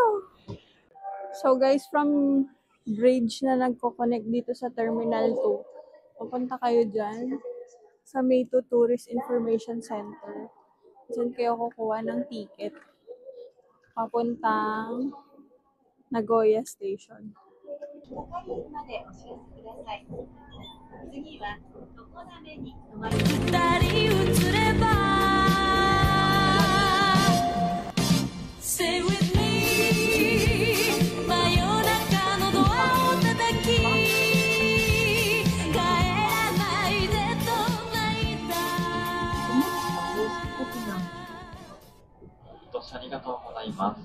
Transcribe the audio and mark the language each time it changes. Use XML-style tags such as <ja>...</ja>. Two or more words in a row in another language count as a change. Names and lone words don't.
<tl>So guys, from bridge na nagko-connect dito sa Terminal 2, pupunta kayo dyan sa Mayto Tourist Information Center. Diyan kayo kukuha ng ticket papuntang Nagoya Station.</tl> <ja>までお知らせください。次は常滑に停まります。二人移れば</ja> <en>Stay with me</en> <ja>真夜中のドアを叩き帰らないでと泣いたご視聴ありがとうございます。</ja>